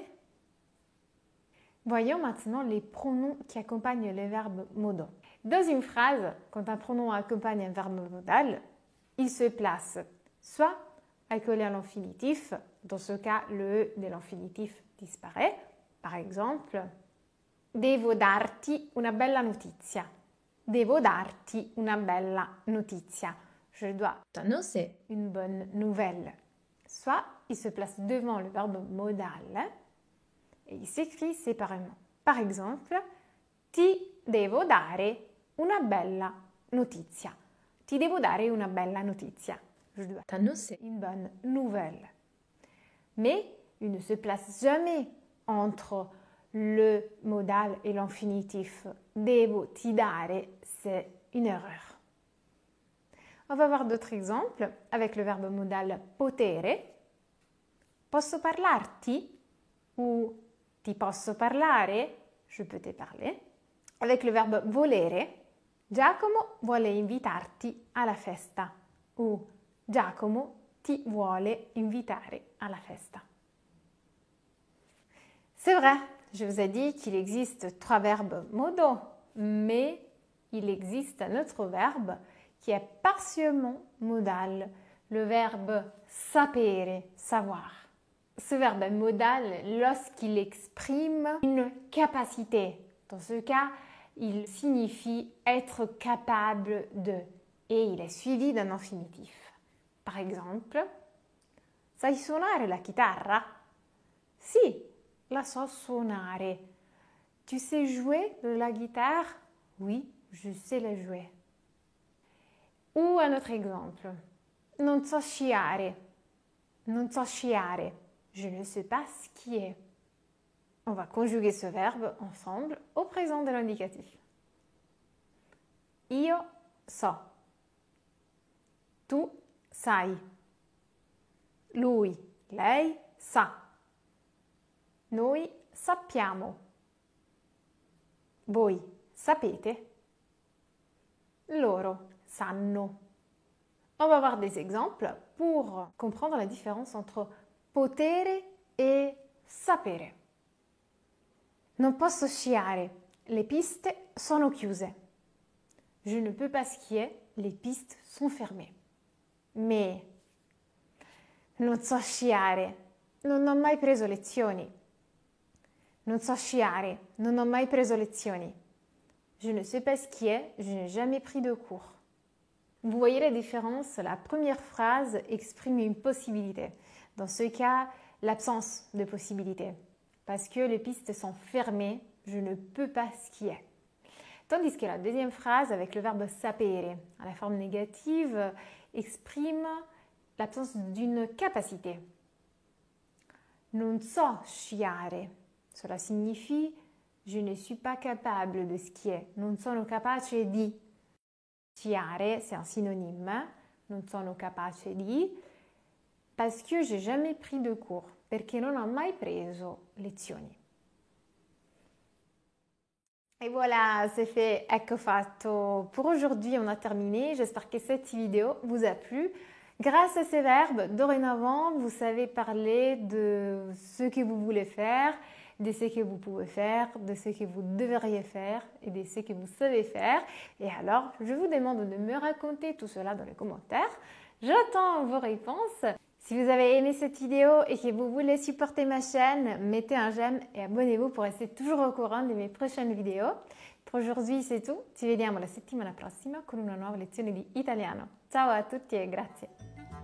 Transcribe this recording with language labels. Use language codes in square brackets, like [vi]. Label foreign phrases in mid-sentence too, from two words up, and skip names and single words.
[fr] Voyons maintenant les pronoms qui accompagnent les verbes modaux. Dans une phrase, quand un pronom accompagne un verbe modal, il se place soit accolé à l'infinitif, dans ce cas le E de l'infinitif disparaît. Par exemple, [it] devo darti una bella notizia. Devo darti una bella notizia. [fr] Je dois t'annoncer une bonne nouvelle. Soit il se place devant le verbe modal et il s'écrit séparément. Par exemple, [it] ti devo dare una bella notizia. Ti devo dare una bella notizia. [fr] Je dois t'annoncer une bonne nouvelle. Mais il ne se place jamais entre le modal et l'infinitif. [it] Devo ti dare, [fr] c'est une erreur. On va voir d'autres exemples avec le verbe modal potere. [it] Posso parlarti? Ou ti posso parlare? [fr] Je peux te parler. Avec le verbe volere, [it] Giacomo vuole invitarti alla festa. Ou Giacomo ti vuole invitare alla festa. [fr] C'est vrai, je vous ai dit qu'il existe 3 verbes modaux, mais il existe un autre verbe qui est partiellement modal, le verbe sapere, savoir. Ce verbe est modal lorsqu'il exprime une capacité. Dans ce cas, il signifie être capable de et il est suivi d'un infinitif. Par exemple, [it] sai suonare la chitarra? Sì, la so suonare. [fr] Tu sais jouer de la guitare? Oui, je sais la jouer. Ou un autre exemple. [it] Non so sciare. Non so sciare. [fr] Je ne sais pas skier. On va conjuguer ce verbe ensemble au présent de l'indicatif. [it] Io so. Tu sai. Lui, lei sa. Noi sappiamo. Voi sapete. Loro sanno. [fr] On va voir des exemples pour comprendre la différence entre potere et sapere. [it] Non posso sciare, le piste sono chiuse. [fr] Je ne peux pas skier, les pistes sont fermées. [it] Mais non so sciare, non ho mai preso lezioni. Non so sciare, non ho mai preso lezioni. [fr] Je ne sais pas skier, je n'ai jamais pris de cours. Vous voyez la différence? La première phrase exprime une possibilité. Dans ce cas, l'absence de possibilité. Parce que les pistes sont fermées, je ne peux pas skier. Tandis que la deuxième phrase, avec le verbe sapere, à la forme négative, exprime l'absence d'une capacité. [it] Non so sciare. [fr] Cela signifie je ne suis pas capable de skier. [it] Non sono capace di. Sciare, [fr] c'est un synonyme. [it] Non sono capace di. [fr] Parce que j'ai jamais pris de cours. [it] Perché non ho mai preso lezioni. [fr] Et voilà, c'est fait, [it] ecco fatto. [fr] Pour aujourd'hui, on a terminé. J'espère que cette vidéo vous a plu. Grâce à ces verbes, dorénavant, vous savez parler de ce que vous voulez faire, de ce que vous pouvez faire, de ce que vous devriez faire et de ce que vous savez faire. Et alors, je vous demande de me raconter tout cela dans les commentaires. J'attends vos réponses. Si vous avez aimé cette vidéo et que vous voulez supporter ma chaîne, mettez un j'aime et abonnez-vous pour rester toujours au courant de mes prochaines vidéos. Per aujourd'hui c'est tout, [it] ci vediamo la settimana prossima con una nuova lezione di italiano. Ciao a tutti e grazie!